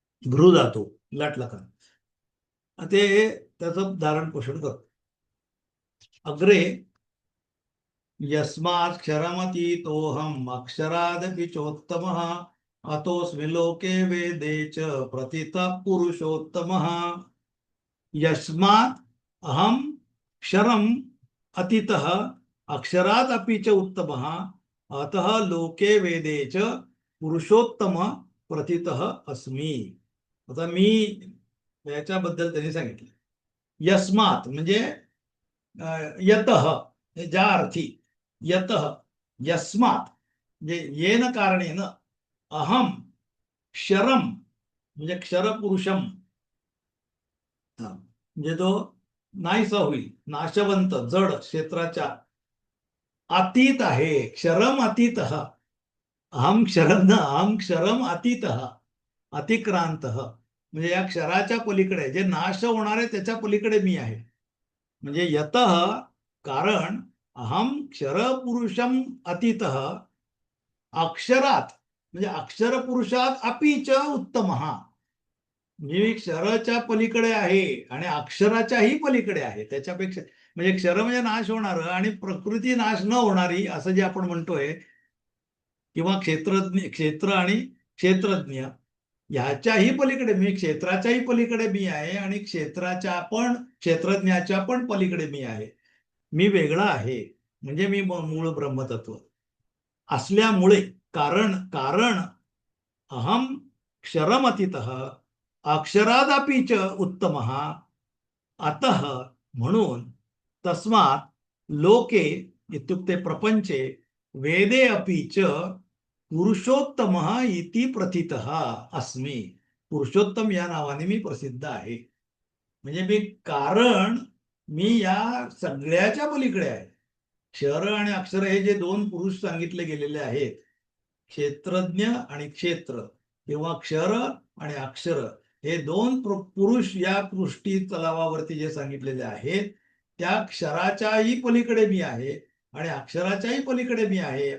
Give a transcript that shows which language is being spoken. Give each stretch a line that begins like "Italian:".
Marathi: भ्रू धातू लाट लकार ते त्याचं धारण पोषण करतो.
Sanskrit: अग्रे यस्मात् क्षरमतीतोऽहम् अक्षरादपि चोत्तमः अतोऽस्मि लोके वेदे च प्रतितः पुरुषोत्तमः. यस्मात् अहं क्षरम् अतीतः अक्षरात् अपि च उत्तमः अतः लोके वेदे च पुरुषोत्तम प्रतितः अस्मि.
Marathi: आता मी याच्याबद्दल त्यांनी सांगितलं. यस्मात् म्हणजे यतः, ज्या अर्थी.
Sanskrit: यतः यस्मात् म्हणजे येन कारणेन.
Marathi: अहम क्षरम म्हणजे क्षरपुरुषम, म्हणजे जो नाहीसा होईल, नाशवंत जड क्षेत्राच्या अतीत आहे. क्षरम अतीत.
Sanskrit: अहम क्षरम अतीत अतिक्रांत,
Marathi: म्हणजे या क्षराच्या पलीकडे जे नाश होणार आहे त्याच्या पलीकडे मी आहे.
Sanskrit: म्हणजे यतः कारण अहम क्षरपुरुषम अतीतः अक्षरात म्हणजे अक्षर पुरुषात अपीच उत्तम.
Marathi: मी क्षराच्या पलीकडे आहे आणि अक्षराच्याही पलीकडे आहे. त्याच्यापेक्षा म्हणजे क्षर म्हणजे नाश होणार आणि प्रकृती नाश न होणारी असं जे आपण म्हणतोय, किंवा क्षेत्र आणि क्षेत्रज्ञ ह्याच्याही पलीकडे मी, क्षेत्राच्याही पलीकडे मी आहे आणि क्षेत्रज्ञाच्या पण पलीकडे मी आहे. मी वेगळा आहे, म्हणजे मी मूळ ब्रह्मतत्व असल्यामुळे.
Sanskrit: कारण अहम क्षरमतीतः अक्षरादपि च उत्तमः अतः म्हणून तस्मात् लोके इत्युक्ते प्रपंचे वेदे अपि च पुरुषोत्तमः इति प्रथितः अस्मि.
Marathi: पुरुषोत्तम या नावाने मी प्रसिद्ध आहे. म्हणजे मी कारण मी या सगळ्याच्या पलीकडे आहे. क्षर आणि अक्षर हे जे दोन पुरुष सांगितले गेलेले आहेत, क्षेत्रज्ञ आणि क्षेत्र, किंवा क्षर आणि अक्षर, हे दोन पुरुष या पृष्ठी तलावावरती जे सांगितलेले आहेत, त्या क्षराच्याही पलीकडे मी आहे आणि अक्षराच्याही पलीकडे मी आहे.